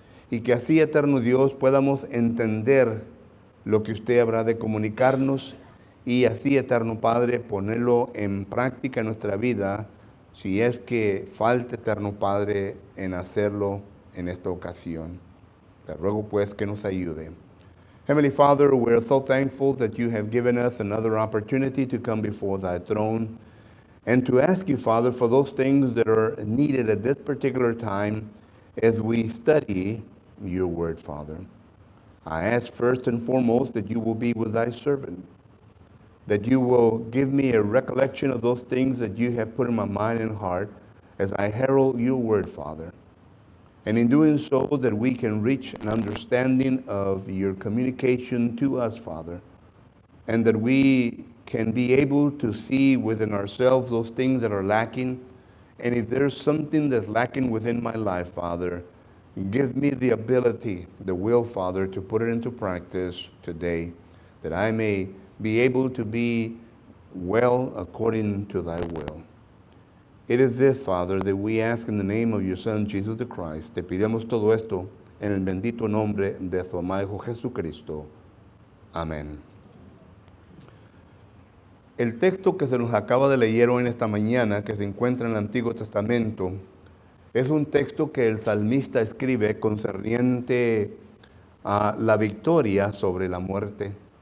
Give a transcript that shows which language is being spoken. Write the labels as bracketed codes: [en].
[es] Y que así, eterno Dios, podamos entender lo que usted habrá de comunicarnos y así, eterno Padre, ponerlo en práctica en nuestra vida, si es que falta, eterno Padre, en hacerlo en esta ocasión. Te ruego pues que nos ayude. [en] Heavenly Father, we're so thankful that you have given us another opportunity to come before thy throne and to ask you, Father, for those things that are needed at this particular time as we study your word, Father. I ask first and foremost that you will be with thy servant, that you will give me a recollection of those things that you have put in my mind and heart as I herald your word, Father. And in doing so, that we can reach an understanding of your communication to us, Father, and that we can be able to see within ourselves those things that are lacking. And if there's something that's lacking within my life, Father, give me the ability, the will, Father, to put it into practice today, that I may be able to be well according to thy will. It is this, Father, that we ask in the name of your Son, Jesus the Christ. [es] Te pidamos todo esto en el bendito nombre de tu amado Hijo Jesucristo. Amén. El texto que se nos acaba de leer hoy en esta mañana, que se encuentra en el Antiguo Testamento, es un texto que el salmista escribe concerniente a la victoria sobre la muerte.